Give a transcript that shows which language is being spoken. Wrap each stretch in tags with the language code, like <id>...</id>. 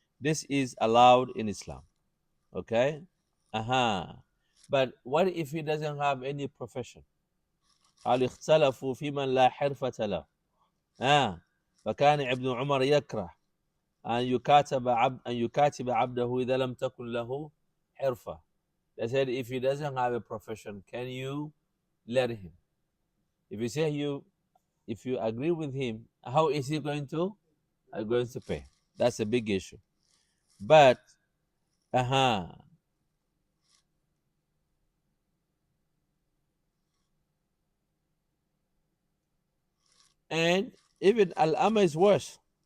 <en>This is allowed in Islam. Okay? But what if he doesn't have any profession?</en> <ar>قال اختلفوا في من لا حرفة له. فكان ابن عمر يكره أن يكاتب عبده إذا لم تكن له حرفة.</ar> <en>They said, if he doesn't have a profession, can you let him? If you say if you agree with him, how is he going to pay? That's a big issue. But and even al-ama is worse.</en>